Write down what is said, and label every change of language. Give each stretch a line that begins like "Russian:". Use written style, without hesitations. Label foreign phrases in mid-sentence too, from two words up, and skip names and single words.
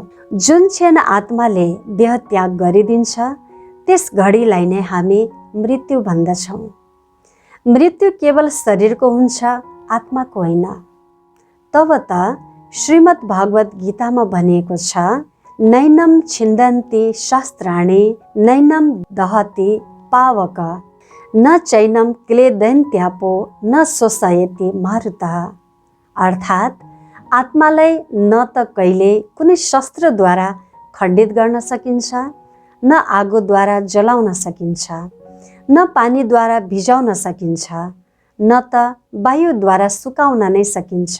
Nepali: जुन क्षण आत्माले देह त्याग गरिदिन्छ त्यस घडीलाई नै हामी मृत्यु भन्दछौँ। मृत्यु केवल शरीरको हुन्छ, आत्माको होइन। तब त श्रीमद् भागवत गीतामा भनिएको छ,
Sanskrit: नैनम छिन्दन्ति शास्त्राणि नैनम दहति पावक न चैनम क्लेदन्त्यापो न शोषयति मारुतः।
Nepali: अर्थात् आत्मालाई न त कहिले कुनै शस्त्रद्वारा खण्डित गर्न सकिन्छ, न आगोद्वारा जलाउन सकिन्छ, न पानीद्वारा भिजाउन सकिन्छ, न त वायुद्वारा सुकाउन नै सकिन्छ।